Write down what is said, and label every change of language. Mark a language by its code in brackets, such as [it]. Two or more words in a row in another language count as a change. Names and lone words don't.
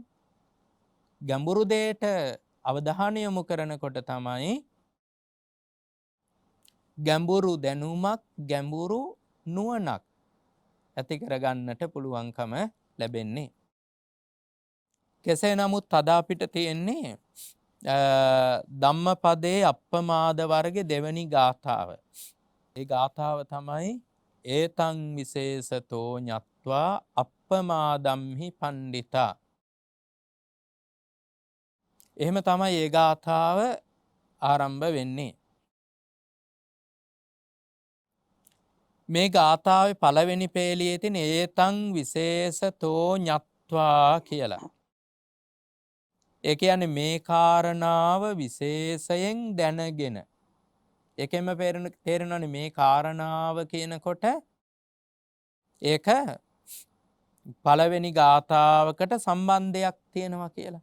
[si] ගැඹුරු දෙයට අවධානය යොමු කරනකොට තමයි ගැඹුරු දැනුමක් ගැඹුරු නුවණක් ඇති කරගන්නට පුළුවන්කම ලැබෙන්නේ. කෙසේ නමුත් අද අපිට තියෙන්නේ ධම්මපදයේ අප්පමාද වර්ගයේ දෙවැනි ගාථාව. ඒ ගාථාව තමයි [pi] ඒතං විශේෂතෝ ඤත්වා අප්පමාදම්හි පණ්ඩිතා. [si] එහෙම තමයි ඒ ගාථාව ආරම්භ වෙන්නේ. මේ ගාථාවේ පළවෙනි පේලියේ තියෙන [pi] ඒතං විශේෂතෝ ඤත්වා [si] කියලා. ඒ කියන්නේ මේ කාරණාව විශේෂයෙන් දැනගෙන. ඒකෙම තේරෙනවනේ මේ කාරණාව කියනකොට ඒක පළවෙනි ගාථාවකට සම්බන්ධයක් තියෙනවා කියලා.